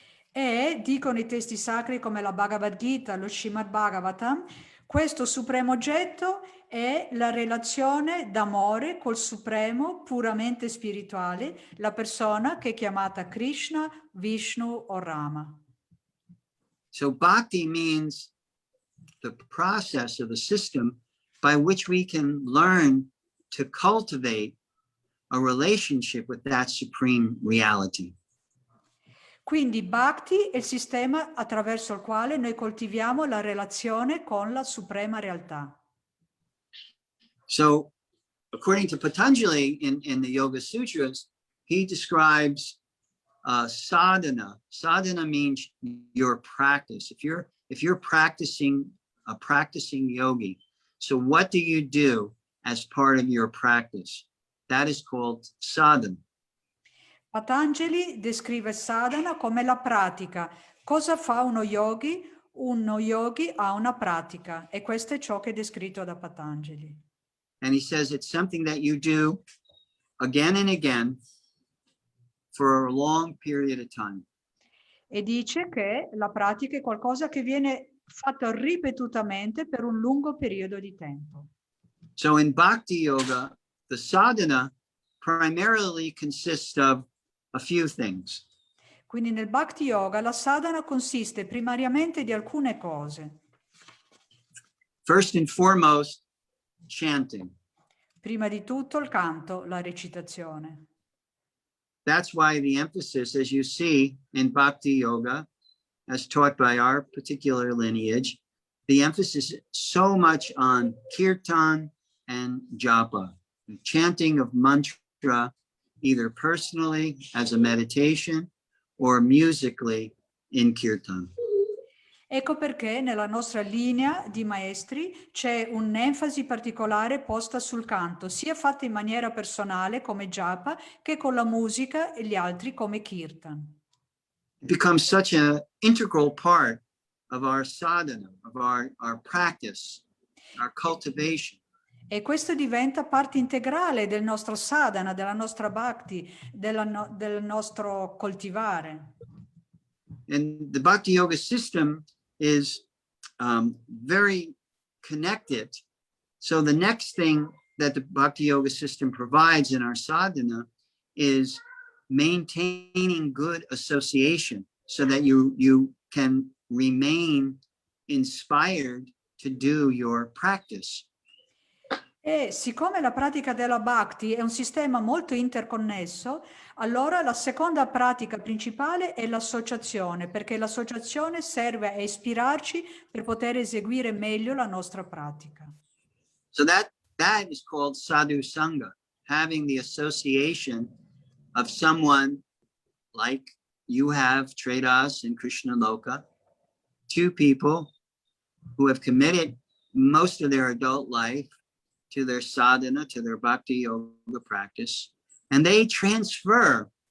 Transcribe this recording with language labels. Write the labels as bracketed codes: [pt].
[it] E dicono i testi sacri come la Bhagavad Gita, lo Srimad Bhagavatam, questo supremo oggetto è la relazione d'amore col supremo puramente spirituale, la persona che è chiamata Krishna, Vishnu o Rama. [en] So bhakti means the process of the system by which we can learn to cultivate a relationship with that supreme reality. [it] Quindi Bhakti è il sistema attraverso il quale noi coltiviamo la relazione con la suprema realtà. [en] So according to Patanjali in the Yoga Sutras, he describes sadhana. Sadhana means your practice. If you're practicing a practicing yogi, so what do you do as part of your practice? That is called sadhana. [it] Patanjali descrive sadhana come la pratica. Cosa fa uno yogi? Uno yogi ha una pratica e questo è ciò che è descritto da Patanjali. [en] And he says it's something that you do again and again for a long period of time. [it] E dice che la pratica è qualcosa che viene fatto ripetutamente per un lungo periodo di tempo. [en] So in Bhakti Yoga, the sadhana primarily consists of a few things. [it] Quindi nel Bhakti Yoga la sadhana consiste primariamente di alcune cose. [en] First and foremost, chanting. [it] Prima di tutto il canto, la recitazione. [en] That's why the emphasis, as you see in Bhakti Yoga, as taught by our particular lineage, the emphasis is so much on kirtan and japa, the chanting of mantra, either personally as a meditation or musically in kirtan. [it] Ecco perché nella nostra linea di maestri c'è un'enfasi particolare posta sul canto, sia fatta in maniera personale come japa che con la musica e gli altri come kirtan. [en] It becomes such an integral part of our sadhana, of our practice, our cultivation. [it] E questo diventa parte integrale del nostro sadhana, della nostra bhakti, del nostro coltivare. [en] And the Bhakti Yoga system is very connected. So the next thing that the Bhakti Yoga system provides in our sadhana is maintaining good association so that you can remain inspired to do your practice. [it] E siccome la pratica della Bhakti è un sistema molto interconnesso, allora la seconda pratica principale è l'associazione, perché l'associazione serve a ispirarci per poter eseguire meglio la nostra pratica. [en] So that is called sadhu sangha, having the association of someone like you have Tredas in Krishna Loka, two people who have committed most of their adult life to their sadhana, to their bhakti yoga practice, and they transfer,